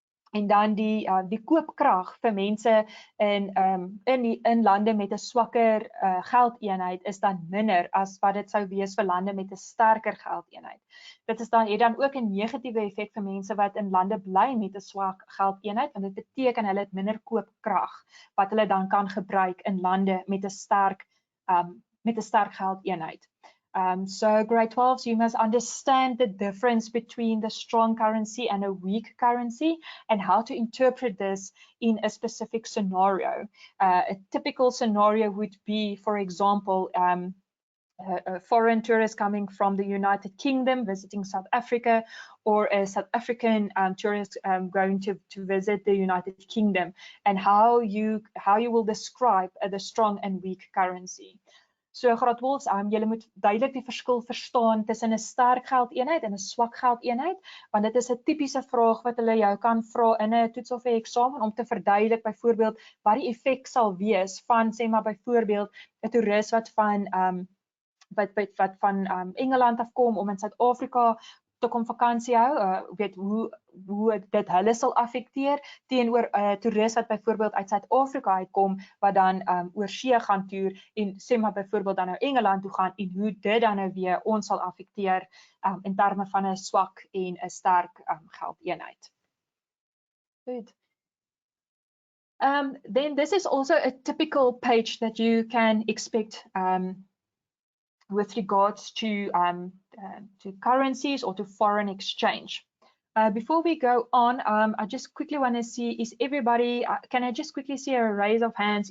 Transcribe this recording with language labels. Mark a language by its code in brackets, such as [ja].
[af] En dan die koopkrag vir mense in lande met 'n swakker geldeenheid is dan minder as wat dit sou wees vir lande met 'n sterker geldeenheid. Dit het dan ook 'n negatiewe effek vir mense wat in lande bly met 'n swak geldeenheid, want dit beteken hulle het minder koopkrag wat hulle dan kan gebruik in lande met 'n sterk geldeenheid. [en] So grade 12s, you must understand the difference between the strong currency and a weak currency and how to interpret this in a specific scenario. A typical scenario would be, for example, a foreign tourist coming from the United Kingdom visiting South Africa, or a South African tourist going to visit the United Kingdom, and how you will describe the strong and weak currency. [af] So graad 12s, julle moet duidelik die verskil verstaan tussen 'n sterk geldeenheid en 'n swak geldeenheid, want dit is 'n tipiese vraag wat hulle jou kan vra in 'n toets of 'n eksamen om te verduidelik byvoorbeeld wat die effek sal wees van, sê maar byvoorbeeld 'n toerist wat van Engeland afkom om in Suid-Afrika te kom vakansie hou, hoe dit hulle sal affekteer teenoor 'n toerist wat byvoorbeeld uit Suid-Afrika uitkom wat dan oor see gaan toer en sê maar byvoorbeeld dan nou Engeland toe gaan, en hoe dit dan nou weer ons sal affekteer in terme van 'n swak en 'n sterk geldeenheid. [en] Good. Then this is also a typical page that you can expect with regards to currencies or to foreign exchange. Before we go on, I just quickly want to see, is everybody, can I just quickly see a raise of hands?